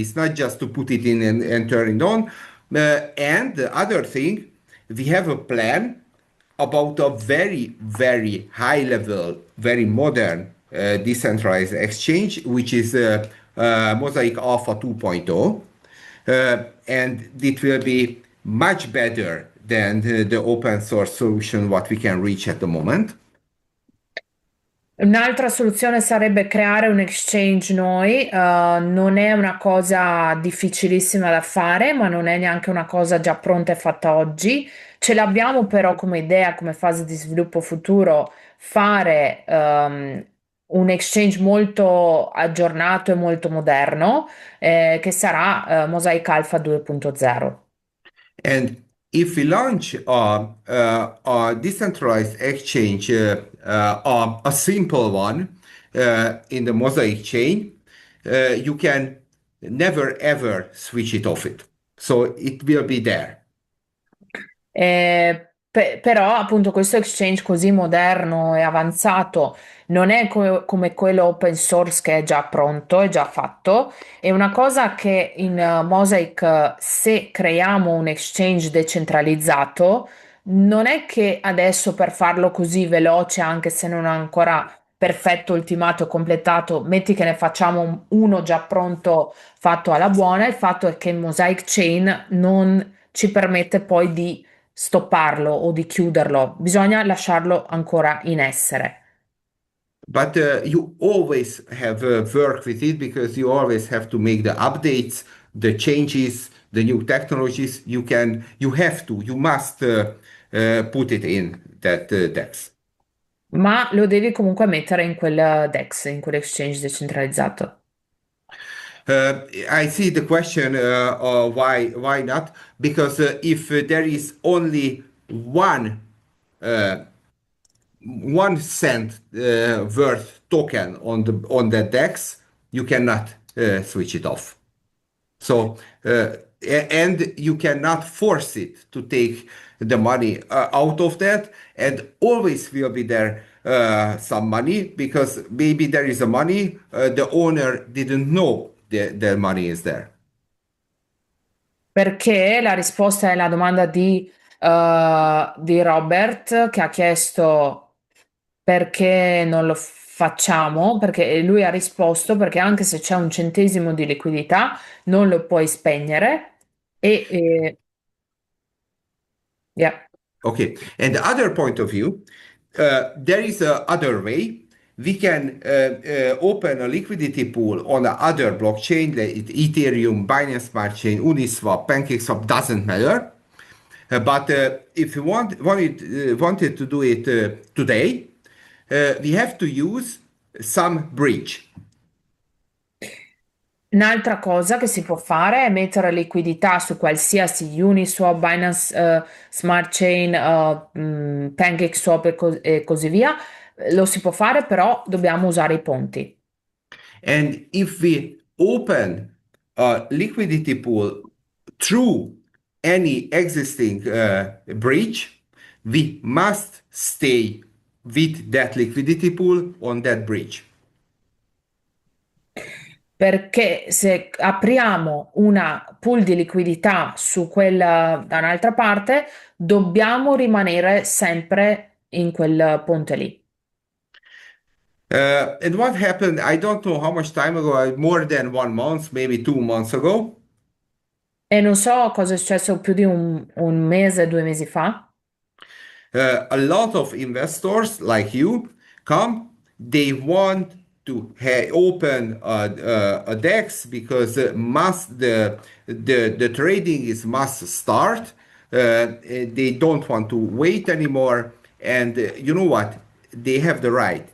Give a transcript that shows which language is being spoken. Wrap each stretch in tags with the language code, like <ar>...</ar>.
<en>It's not just to put it in and turn it on. And the other thing, we have a plan about a very high level, very modern decentralized exchange, which is Mosaic Alpha 2.0. And it will be much better than the open source solution what we can reach at the moment.</en> <it>Un'altra soluzione sarebbe creare un exchange noi, non è una cosa difficilissima da fare, ma non è neanche una cosa già pronta e fatta oggi. Ce l'abbiamo però come idea, come fase di sviluppo futuro, fare un exchange molto aggiornato e molto moderno, che sarà Mosaic Alpha 2.0.</it> <en>And if we launch a decentralized exchange, a simple one in the Mosaic chain, you can never ever switch it off it. So it will be there.</en> <it>Però appunto questo exchange così moderno e avanzato non è come quello open source che è già pronto, è già fatto. È una cosa che in Mosaic, se creiamo un exchange decentralizzato, non è che adesso per farlo così veloce, anche se non è ancora perfetto, ultimato e completato, metti che ne facciamo uno già pronto, fatto alla buona. Il fatto è che il Mosaic Chain non ci permette poi di stopparlo o di chiuderlo, bisogna lasciarlo ancora in essere.</it> <en>But you always have work with it because you always have to make the updates, the changes, the new technologies. You must put it in that depth.</en> <it>Ma lo devi comunque mettere in quel DEX, in quell'exchange decentralizzato.</it> <en>I see the question why not? Because if there is only one 1 cent worth token on the DEX, you cannot switch it off. So and you cannot force it to take the money out of that, and always will be there some money because maybe there is a money the owner didn't know the money is there.</en> <it>Perché la risposta è la domanda di Robert che ha chiesto perché non lo facciamo, perché lui ha risposto perché anche se c'è un centesimo di liquidità non lo puoi spegnere e yeah.</it> <en>Okay, and the other point of view, there is a other way. We can open a liquidity pool on a other blockchain, like Ethereum, Binance Smart Chain, Uniswap, PancakeSwap, doesn't matter. But if you wanted to do it today, we have to use some bridge.</en> <it>Un'altra cosa che si può fare è mettere liquidità su qualsiasi Uniswap, Binance Smart Chain, PancakeSwap e così via. Lo si può fare, però dobbiamo usare i ponti.</it> <en>And if we open a liquidity pool through any existing bridge, we must stay with that liquidity pool on that bridge.</en> <it>Perché se apriamo una pool di liquidità su quella da un'altra parte, dobbiamo rimanere sempre in quel ponte lì.</it> <en>And what happened, I don't know how much time ago, more than 1 month, maybe 2 months ago.</en> <it>E non so cosa è successo più di un mese, 2 mesi fa.</it> <en>A lot of investors like you come, they want to open a DEX because the trading is must start. They don't want to wait anymore. And you know what? They have the right.</en>